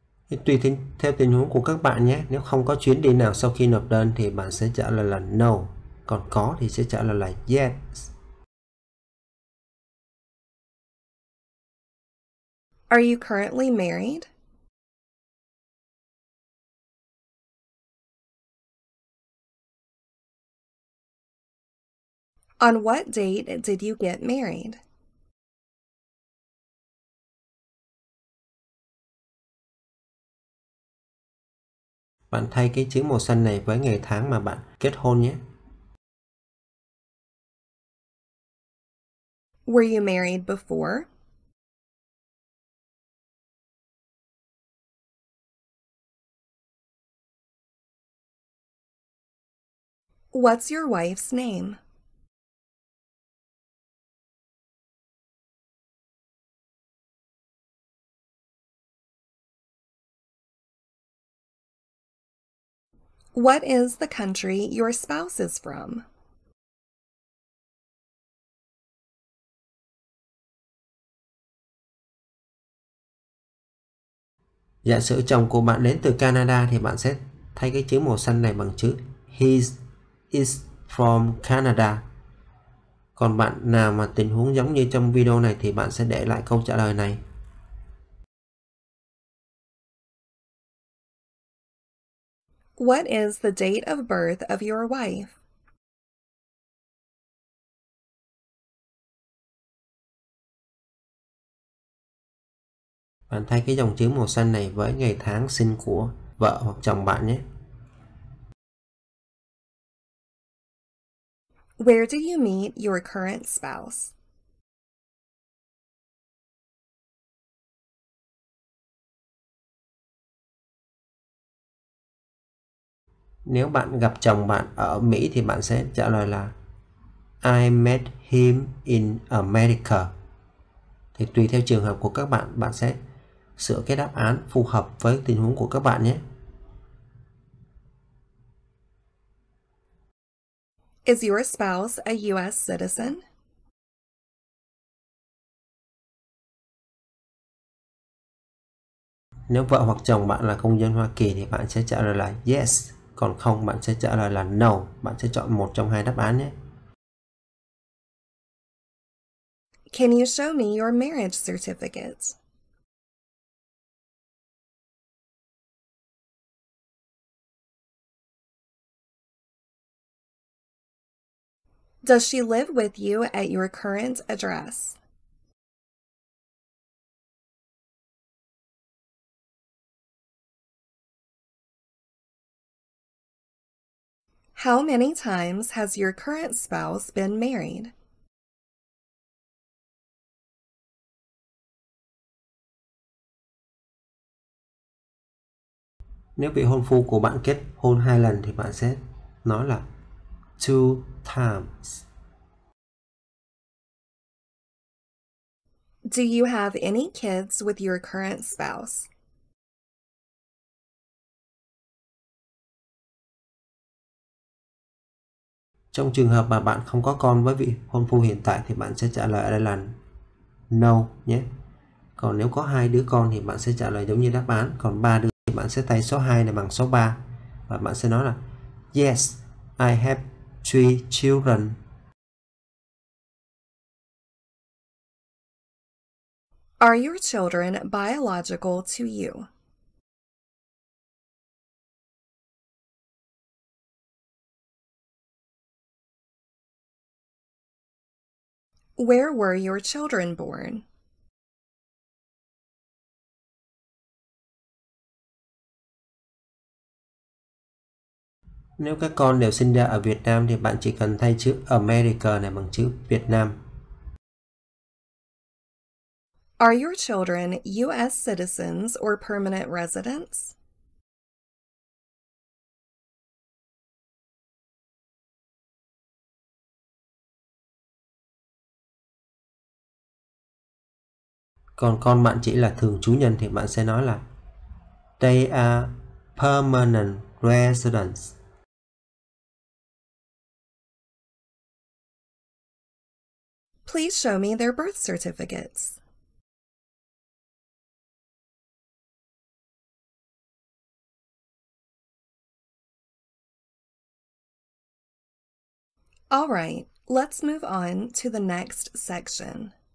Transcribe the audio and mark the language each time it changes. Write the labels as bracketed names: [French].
[Vietnamese] Thì tùy theo tình huống của các bạn nhé. Nếu không có chuyến đi nào sau khi nộp đơn thì bạn sẽ trả lời là no. Còn có thì sẽ trả lời là yes. [English] Are you currently married? On what date did you get married? [Vietnamese] Bạn thay cái chữ màu xanh này với ngày tháng mà bạn kết hôn nhé. [English] Were you married before? What's your wife's name? What is the country your spouse is from? [Vietnamese] Giả sử chồng của bạn đến từ Canada thì bạn sẽ thay cái chữ màu xanh này bằng chữ [English] he is from Canada. [Vietnamese] Còn bạn nào mà tình huống giống như trong video này thì bạn sẽ để lại câu trả lời này. [English] What is the date of birth of your wife? [Vietnamese] Bạn thay cái dòng chữ màu xanh này với ngày tháng sinh của vợ hoặc chồng bạn nhé. [English] Where do you meet your current spouse? [Vietnamese] Nếu bạn gặp chồng bạn ở Mỹ thì bạn sẽ trả lời là [English] I met him in America. [Vietnamese] Thì tùy theo trường hợp của các bạn, bạn sẽ sửa cái đáp án phù hợp với tình huống của các bạn nhé. [English] Is your spouse a US citizen? [Vietnamese] Nếu vợ hoặc chồng bạn là công dân Hoa Kỳ thì bạn sẽ trả lời là yes. Còn không, bạn sẽ trả lời là no. Bạn sẽ chọn một trong hai đáp án nhé. [English] Can you show me your marriage certificate? Does she live with you at your current address? How many times has your current spouse been married? [Vietnamese] Nếu vị hôn phu của bạn kết hôn 2 lần thì bạn sẽ nói là [English] two times. Do you have any kids with your current spouse? [Vietnamese] Trong trường hợp mà bạn không có con với vị hôn phu hiện tại thì bạn sẽ trả lời ở đây là no nhé. Còn nếu có 2 đứa con thì bạn sẽ trả lời giống như đáp án. Còn 3 đứa thì bạn sẽ thay số 2 này bằng số 3. Và bạn sẽ nói là [English] yes, I have 3 children. Are your children biological to you? Where were your children born? [Vietnamese] Nếu các con đều sinh ra ở Việt Nam thì bạn chỉ cần thay chữ America này bằng chữ Việt Nam. [English] Are your children U.S. citizens or permanent residents? [Vietnamese] Còn con bạn chỉ là thường trú nhân thì bạn sẽ nói là [English] They are permanent residents. Please show me their birth certificates. All right, let's move on to the next section.